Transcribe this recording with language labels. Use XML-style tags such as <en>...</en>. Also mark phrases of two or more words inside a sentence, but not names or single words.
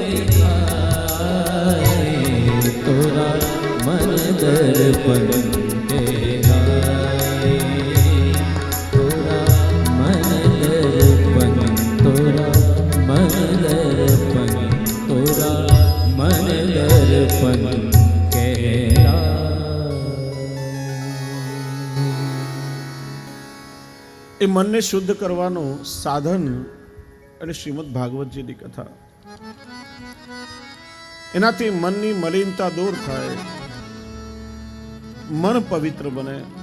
<hi>दिखाए, तोरा मन दर्पण पे आए, तोरा मन दर्पण, तोरा मन दर्पण, तोरा मन दर्पण के</hi> <gu>એ મનને શુદ્ધ કરવાનું સાધન અને શ્રીમદ ભાગવતજીની કથા, એનાથી મનની મલિનતા દૂર થાય, મન પવિત્ર બને.</gu>